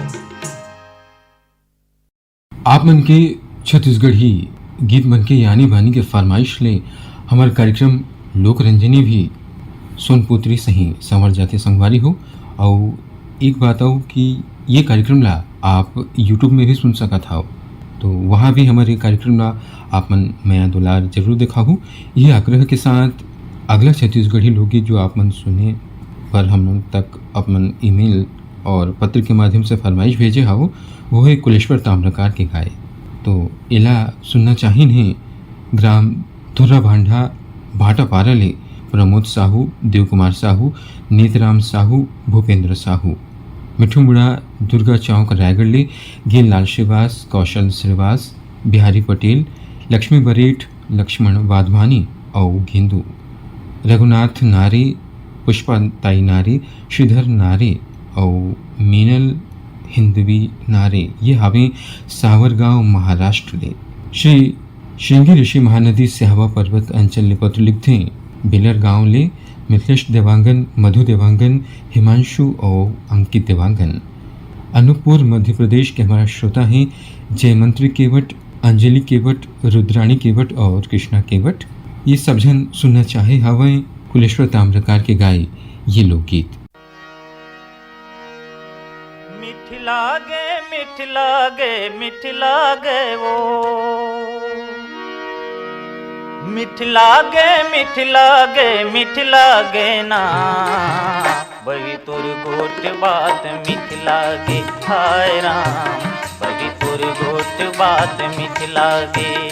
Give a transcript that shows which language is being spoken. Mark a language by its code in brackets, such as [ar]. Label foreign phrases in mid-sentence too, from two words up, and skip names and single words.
[hne] आप मन के छत्तीसगढ़ी गीत मन के यानी बानी के फरमाइश ले हमार कार्यक्रम लोक रंजनी भी सोनपुत्री सही संवर जाते संगवारी हो। और एक बात हो कि ये कार्यक्रम ला आप यूट्यूब में भी सुन सकत हो, तो वहाँ भी हमारे कार्यक्रम ला आप मन मया दुलार जरूर दिखाहू। ये आग्रह के साथ अगला छत्तीसगढ़ी लोकगीत जो आप मन सुने पर हम लोग तक अपन ईमेल और पत्र के माध्यम से फरमाइश भेजे हो, वो है कुलेश्वर ताम्रकार के गाए। तो इला सुनना चाहिए ग्राम धुर्रा भांडा भाटा पारले प्रमोद साहू, देव कुमार साहू, नीतराम साहू, भूपेंद्र साहू, मिठू मुड़ा दुर्गा चौक रायगढ़ ले गेल लाल श्रीवास, कौशल श्रीवास, बिहारी पटेल, लक्ष्मी बरेठ, लक्ष्मण वाधवानी और गेंदू, रघुनाथ नारे, पुष्पा ताई नारे, श्रीधर नारे और मीनल हिंदवी नारे। ये हमें सावरगांव महाराष्ट्र ले श्री श्रृंगी ऋषि महानदी स्यावा पर्वत अंचल ले पत्र लिखते बेलर गांव ले मिथिलेश देवांगन, मधु देवांगन, हिमांशु और अंकित देवांगन। अनूपपुर मध्य प्रदेश के हमारा श्रोता हैं जयमंत्री केवट, अंजलि केवट, रुद्राणी केवट और कृष्णा केवट। ये सब जन सुनना चाहे हवा कुलेश्वर ताम्रकार के गाए ये लोकगीत। मीठ लागे मीठ लागे मीठ लागे वो, मीठ लागे मीठ लागे मीठ लागे ना, बही तुर गोट बात मीठ लागे हाय राम, बही तुर गोट बात मीठ लागे,